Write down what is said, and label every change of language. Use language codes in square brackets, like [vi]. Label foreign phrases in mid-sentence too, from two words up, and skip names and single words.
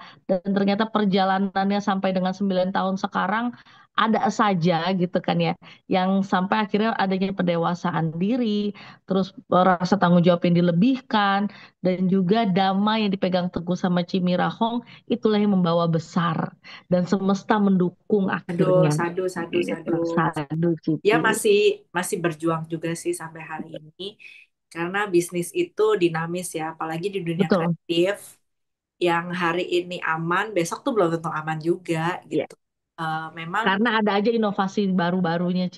[id] Dan ternyata perjalanannya sampai dengan 9 tahun sekarang ada saja gitu kan ya. Yang sampai akhirnya adanya pendewasaan diri, terus rasa tanggung jawab yang dilebihkan, dan juga damai yang dipegang teguh sama Cimirahong, itulah yang membawa besar dan semesta mendukung Aduh, akhirnya. [pi] sadu, sadu, [id] Gitu. sadu. Sadu Ya Cici. masih masih berjuang juga sih sampai hari ini karena bisnis itu dinamis ya, apalagi di dunia Betul. kreatif yang hari ini aman, besok tuh belum tentu aman juga Ya. gitu. Memang Karena ada aja inovasi baru-barunya, Ci.